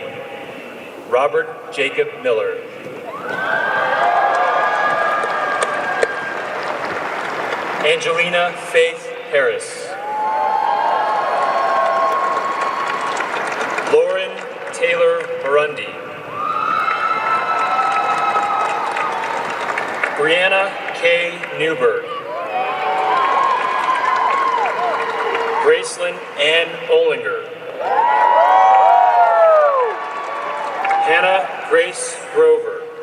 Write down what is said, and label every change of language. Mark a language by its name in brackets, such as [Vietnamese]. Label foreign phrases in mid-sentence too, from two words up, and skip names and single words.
[English] Robert Jacob Miller. Angelina Faith Harris. Lauren Taylor Murundi. Brianna K. Newberg. Gracelyn Ann Olinger. Hannah Grace Grover.